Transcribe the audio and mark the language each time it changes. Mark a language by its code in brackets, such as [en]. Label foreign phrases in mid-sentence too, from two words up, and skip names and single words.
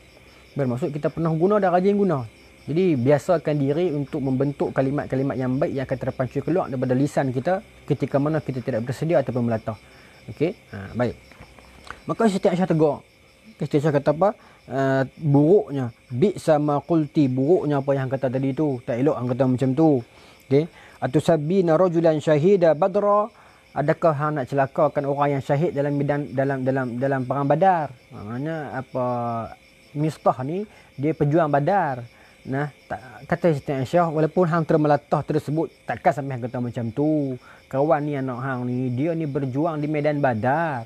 [ms] Bermaksud kita pernah guna dan rajin guna. Jadi biasakan diri untuk membentuk kalimat-kalimat yang baik yang akan terpancur keluar daripada lisan kita ketika mana kita tidak bersedia ataupun melatah. Okey? Baik. Maka Siti Aisyah tegur. Siti Aisyah kata apa? Buruknya. [ar] بئس ما قلت. [ms] Buruknya apa yang kata tadi tu. Tak elok hang kata macam tu. Okey? [ar] أتسبين رجلا شهد بدرا. [ms] Adakah hang nak celakakan orang yang syahid dalam perang Badar? Maknanya apa, Mistah ni dia pejuang Badar. Nah, kata Siti Aisyah, walaupun hang termelatah tersebut, takkan sampai hang kata macam tu. Kawan ni, anak hang ni, dia ni berjuang di medan Badar.